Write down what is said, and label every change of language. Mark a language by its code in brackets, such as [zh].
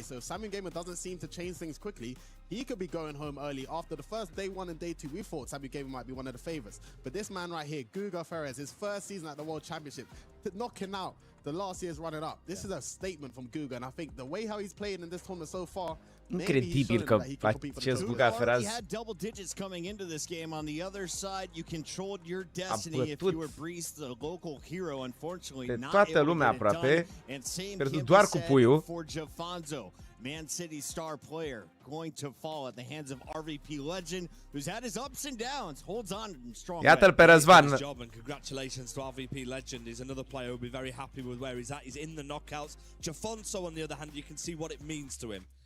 [en] So if Samugamer doesn't seem to change things quickly, he could be going home early. After the first day 1 and day 2, we thought Samugamer might be one of the favorites. But this man right here, Guga Ferraz, his first season at the World Championship, knocking out the last year's runner-up. This is a statement from Guga. And I think the way how he's playing in this tournament so far, [ro] incredibil că acest Guga Ferraz [en] had double digits coming into this game. On the other side, you controlled your destiny if you were Breeze, the local hero. Unfortunately, not [ro] toată lumea aproape, pierdut doar cu Puiu. [en] For Jafonso, Man City star player, going to fall at the hands of RVP legend, who's had his ups and downs, holds on strong. [ro] Iată-l pe Razvan. [en] And congratulations to RVP legend. He's another player who'll be very happy with where he's at. He's in the knockouts. Jafonso, on the other hand, you can see what it means to him.